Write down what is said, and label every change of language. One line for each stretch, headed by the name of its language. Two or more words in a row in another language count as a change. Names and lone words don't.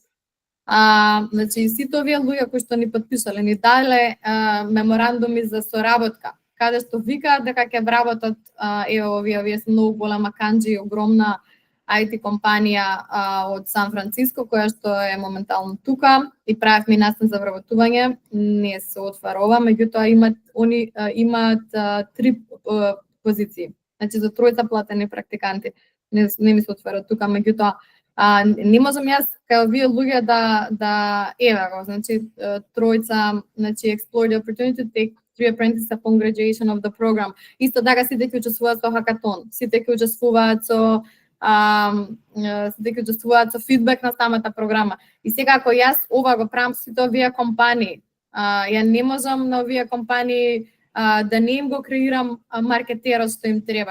Macedonian: Значи сите овие луѓе кои што ни подписале, ни дале меморандуми за соработка, каде што викаат дека ќе вработат еве овие се многу голема канџи, огромна IT компанија од Сан Франциско, која што е моментално тука и правевме настан за вработување, не се отварува, меѓутоа имаат 3 позиции. Значи за тројца платени практиканти не ми се отвара тука, меѓутоа не можам јас кај овие луѓе да еве го, значи тројца, значи
English: explore the opportunity to take 3 apprentices upon graduation of the program.
Macedonian: Исто така сите ќе учествуваат со хакатон, сите ќе учествуваат со фидбек на самата програма. И сега ако јас ова го правам сите овие компании, ја не можам на овие компании да не им го креирам маркетерот што им треба.